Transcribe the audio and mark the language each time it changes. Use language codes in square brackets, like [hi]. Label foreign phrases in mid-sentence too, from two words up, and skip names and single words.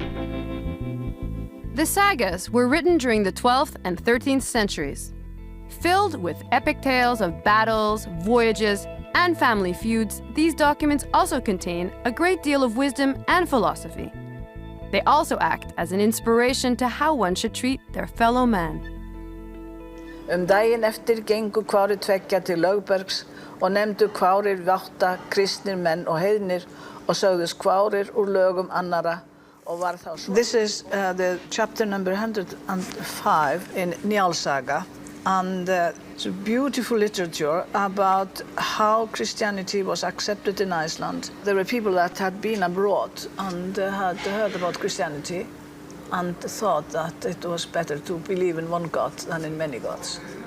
[en] The sagas were written during the 12th and 13th centuries, filled with epic tales of battles, voyages, and family feuds. These documents also contain a great deal of wisdom and philosophy. They also act as an inspiration to how one should treat their fellow man. [is] Daginn eftir gengu kvárir tveggja til Lögbergs og nefndu kvárir vátta kristnir menn og heiðnir og sögðust kvárir úr lögum annara og var þá svo. [en] This is the chapter number 105 in Njáls-saga, and it's a beautiful literature about how Christianity was accepted in Iceland. There were people that had been abroad and had heard about Christianity and thought that it was better to believe in one God than in many gods.